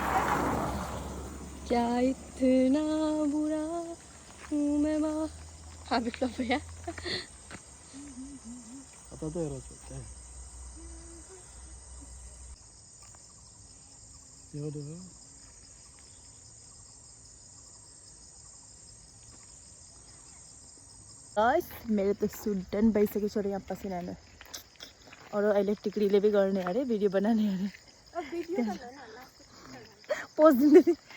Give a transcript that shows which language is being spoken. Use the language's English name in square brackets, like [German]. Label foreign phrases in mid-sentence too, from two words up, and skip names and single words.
[Hindi] क्या इतना बुरा हूँ मैं माँ। हाँ विप्लव भैया पता तो है रोज होता है। देखो देखो [Nepali] गाइस, मेरो त सुट डन भइसक्यो छ। यहाँ पसिना आएन। अरू अहिले टिक्रीले भी गर्ने अरे, भिडियो बनाने अरे, पोज दिँदै।